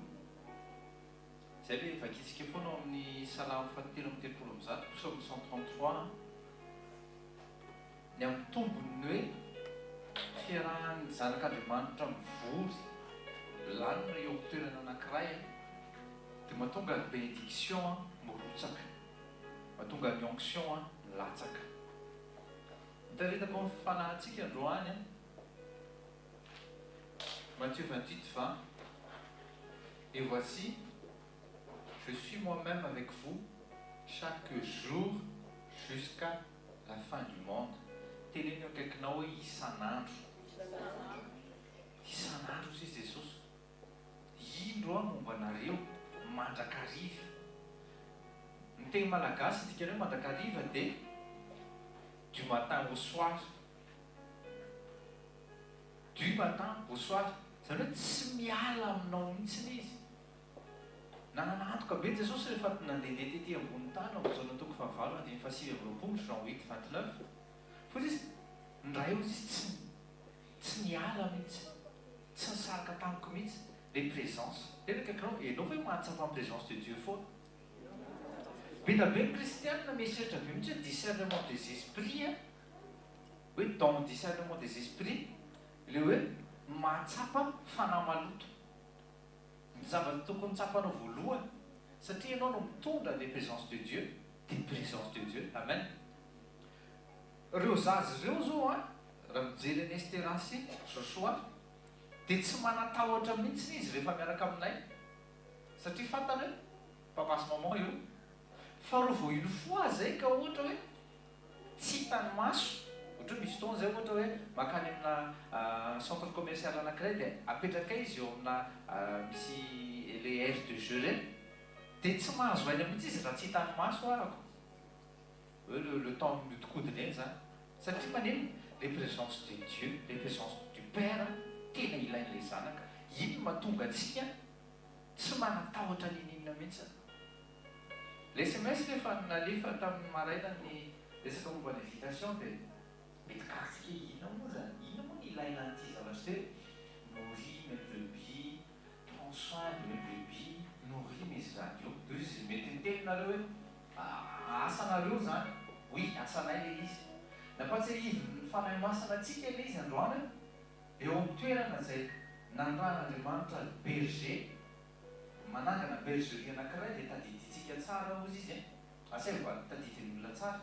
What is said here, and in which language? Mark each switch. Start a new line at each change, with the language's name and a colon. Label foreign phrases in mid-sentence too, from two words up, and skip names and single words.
Malagasy: Zay le vakitsika foana amin'ny Salamo 7:30, Psaume 133, ny amin'ny tombony hoe fiarahan'ny zanak'Andriamanitra mivory lanina eo amin'ny toerana anankiray, dia mahatonga ny bénédiction mirotsaka, mahatonga ny onction milatsaka. Mitaritako ny fanahintsika androany
French: Matthieu 28:20, et voici je suis moi-même avec vous chaque jour jusqu'à la fin du monde.
Malagasy: Teneny eo akaikinao hoe isan'andro. Isan'andro hozy Jesosy. Indro momba anareo mandrakariva. Ny teny malagasy dikanao mandrakariva dia
French: du matin au soir. Du matin au soir.
Malagasy: Zany hoe tsy miala aminao mihitsiny izy. Nananatoka be Jesosy rehefa nandehandeha tetỳ ambony tany ao amin'izao toko 9:29, Jean 8:29. Fa izy ndray eo izy tsy niala mihitsy, tsy nisaraka tamiko mihitsy
French: les présences.
Malagasy: Tena kaikanao ianao hoe mahatsapa ny
French: présence de Dieu
Malagasy: foana. Be da be ny kristianina mieritreritra be mihitsy hoe
French: discernement des esprits,
Malagasy: hoe
French: dans discernement des esprits,
Malagasy: le hoe mahatsapa fanahy maloto. Ny zavatra tokony tsapanao voalohany, satria ianao no mitondra
French: les présences de Dieu, des présences de Dieu.
Malagasy: Amen. Reo zazy ireo zao raha mijery any Esterasy Joshua dia tsy manatahotra mihitsy izy rehefa miaraka aminay, satria fantany hoe papasy maman io. Fa reo vao iny fois zay ka ohatra hoe tsy hitany maso, ohatra hoe misy fotoana zay ohatra hoe makany amina
French: centre commercial
Malagasy: anankiray dia apetraka izy eo amina misy le
French: aire de jeu
Malagasy: reny, dia tsy mahazo aina mihitsy izy raha tsy hitany maso arako hoe
French: le temps
Malagasy: miodikodiny eny zany, satria maneno
French: les présences de Dieu, les présences du Père
Malagasy: tena ilain'ilay zanaka. Iny mahatonga antsika tsy manatahotra ninina mihitsy. Le SMS rehefa nalefa tamin'ny maraina ny resaka momba ny invitation dia mety kasika inona moa zany, inona moa ny ilaina an'ity zavatra hoe
French: nourris mes brebis, prends soin de mes brebis, nourris mes agneaux.
Malagasy: De izy mety niteninareo hoe asanareo zany. Oui, asanay le izy. Nampatsiahivy ny fanahy masina antsika le izy androany eo amin'ny toerana izay nandrahan'Andriamanitra berger, manangana bergerie anankiray dia tadiditsika tsara hozy izy asay mba tadidiny olona tsara.